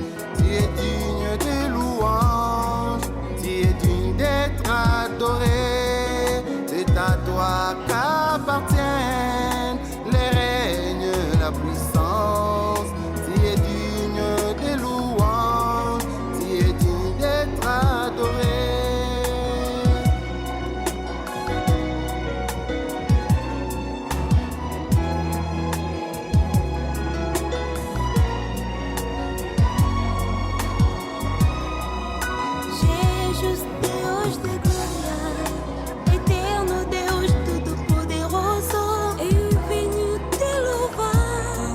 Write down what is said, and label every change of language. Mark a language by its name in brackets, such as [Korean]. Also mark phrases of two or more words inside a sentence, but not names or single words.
[French] Tu es digne de louange, tu es digne d'être adoré. C'est à toi qu'appartiennent les règnes, la puissance. Tu es digne de louange, tu es digne d'être adoré. [Portuguese] Jesus, Deus de glória, eterno Deus todo-poderoso, eu venho te louvar,